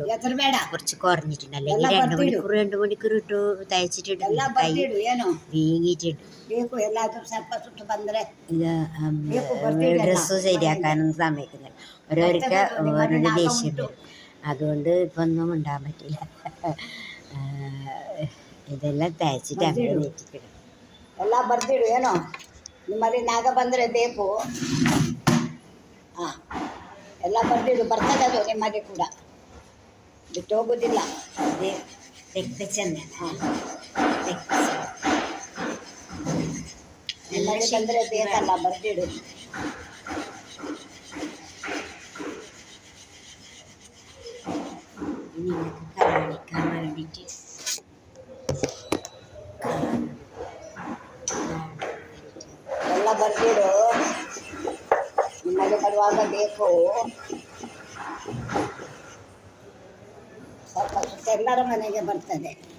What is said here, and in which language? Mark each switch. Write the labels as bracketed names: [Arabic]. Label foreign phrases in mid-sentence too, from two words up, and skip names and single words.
[Malayalam] കുറച്ച് കുറഞ്ഞിട്ടുണ്ട്. അല്ലെങ്കിൽ 2 മണിക്കൂർ ഇട്ടു തയ്ച്ചിട്ടുണ്ട്. കൈ വീങ്ങിയിട്ടുണ്ട്. ഇത് ഡ്രസ്സ് ശരിയാക്കാനൊന്നും സമ്മതിക്കുന്നില്ല. ഓരോരുക്ക് ഓരോരുടെ ദേഷ്യം വരും. അതുകൊണ്ട് ഇപ്പം ഒന്നും ഉണ്ടാകാൻ പറ്റില്ല. [Kannada] ಇದೆಲ್ಲ ತಯಾರಿಸಿಟ್ಟು ಆಮೇಲೆ ನೆಚ್ಚಿಬಿಡು. ಎಲ್ಲ ಬರ್ದಿಡು. ಏನೋ ನಿಮ್ಮಲ್ಲಿ ನಾಗ ಬಂದರೆ ಬೇಕು. ಹಾಂ, ಎಲ್ಲ ಬರ್ದಿಡು. ಬರ್ತದೆ ಅದು ನಿಮ್ಮಲ್ಲಿ ಕೂಡ, ಬಿಟ್ಟು ಹೋಗೋದಿಲ್ಲ. ಅದೇ ರಕ್ತಚಂದನ. ಹಾಂ, ನಿಮ್ಮಲ್ಲಿ ಬಂದರೆ ಬೇಕಲ್ಲ, ಬರ್ದಿಡು. [Malayalam] നിങ്ങൾക്ക് കാണിക്കാൻ വേണ്ടിയിട്ട് [Kannada] ಎಲ್ಲ ಬರ್ದಿಡು. ನಿಮ್ಮಲ್ಲಿ ಬರುವಾಗ ಬೇಕು. ಸ್ವಲ್ಪ ಸುತ್ತ ಎಲ್ಲರ ಮನೆಗೆ ಬರ್ತದೆ.